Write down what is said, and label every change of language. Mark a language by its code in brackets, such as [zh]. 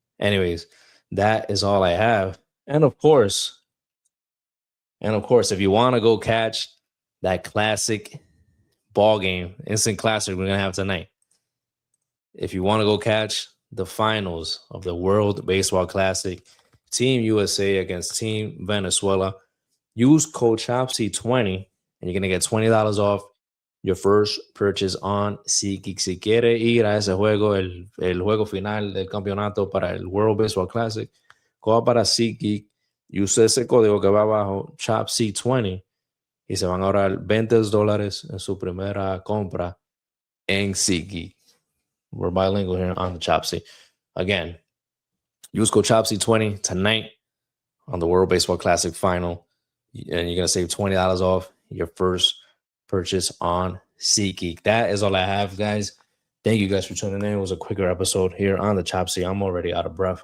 [en] Anyways, that is all I have. And of course, if you want to go catch that classic ball game, instant classic we're going to have tonight, if you want to go catch the finals of the World Baseball Classic, Team USA against Team Venezuela, use code CHOPSY20 and you're going to get $20 off your first purchase on SeatGeek. [es] Si quiere ir a ese juego, el juego final del campeonato para el World Baseball Classic, coja para SeatGeek y use ese código que va abajo, CHOPSY20, y se van a ahorrar $20 en su primera compra en SeatGeek. [en] We're bilingual here on the Chopsy. Again, use code CHOPSY20 tonight on the World Baseball Classic final, and you're going to save $20 off your first purchase on SeatGeek. That is all I have, guys. Thank you guys for tuning in. It was a quicker episode here on the Chopsy. I'm already out of breath.